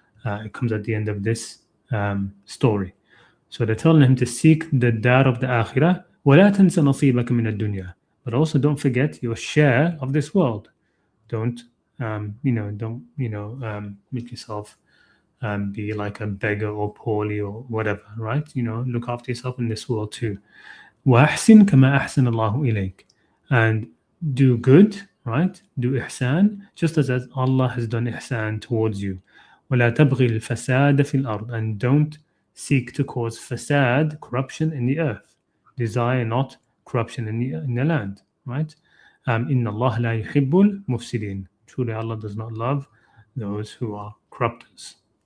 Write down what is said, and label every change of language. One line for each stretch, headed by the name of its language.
English: It comes at the end of this story. So they're telling him to seek the dar of the akhirah.
Arabic: وَلَا تَنْسَ نَصِيبَكَ مِنَ الدُّنْيَا,
English: but also don't forget your share of this world. Don't make yourself be like a beggar or poorly or whatever, right? Look after yourself in this world too.
Arabic: وَأَحْسِنْ كَمَا أَحْسَنَ اللَّهُ إِلَيْكَ,
English: and do good, right? Do ihsan, just as Allah has done ihsan towards you.
Arabic: وَلَا تَبْغِي الْفَسَادَ فِي الْأَرْضِ,
English: and don't seek to cause fasad, corruption in the earth. Desire not corruption in the land, right?
Arabic: إِنَّ اللَّهَ لَا يُحِبُّ الْمُفْسِدِينَ,
English: truly Allah does not love those who are corrupters.